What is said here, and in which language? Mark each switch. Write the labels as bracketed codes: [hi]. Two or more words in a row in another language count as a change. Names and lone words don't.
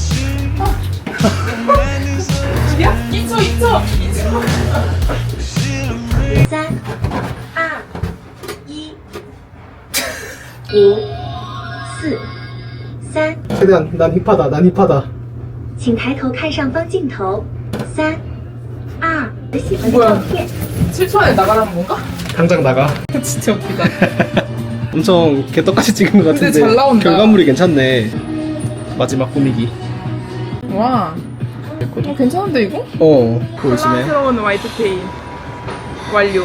[ko] 야, 2초. [zh] 3、2、1，5、4、3， [ko] 최대한 난 힙하다. [zh] 请抬头看上方镜头。3、2，喜欢的 [ko] 뭐야 [zh] 照片。 [ko] 7초 안에 나가라는 건가? 당장 나가. 진짜 웃기다. 엄청 개떡같이 찍은 것 같은데 근데 잘 나온다. 결과물이 괜찮네. 마지막 꾸미기. 와. 괜찮은데 이거? 보이시네. 사랑스러운 Y2K 완료.